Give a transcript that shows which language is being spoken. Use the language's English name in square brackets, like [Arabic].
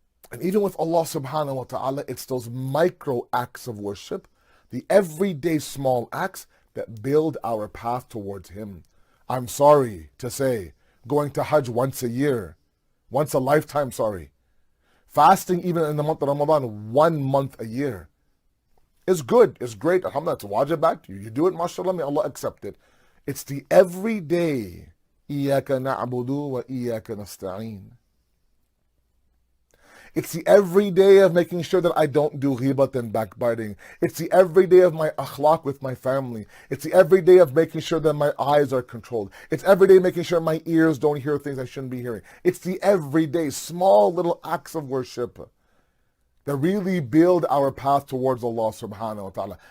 [English] And even with Allah subhanahu wa ta'ala, it's those micro acts of worship, the everyday small acts that build our path towards Him. I'm sorry to say, going to Hajj once a year, once a lifetime, fasting even in the month of Ramadan, 1 month a year, is good, is great. Alhamdulillah, it's wajib back to you. You do it, mashallah, may Allah accept it. It's the everyday, [Arabic] إِيَّاكَ نَعْبُدُ وَإِيَّاكَ نَسْتَعِينَ. [English] It's the everyday of making sure that I don't do ghibat and backbiting. It's the everyday of my akhlaq with my family. It's the everyday of making sure that my eyes are controlled. It's everyday making sure my ears don't hear things I shouldn't be hearing. It's the everyday small little acts of worship that really build our path towards Allah subhanahu wa ta'ala.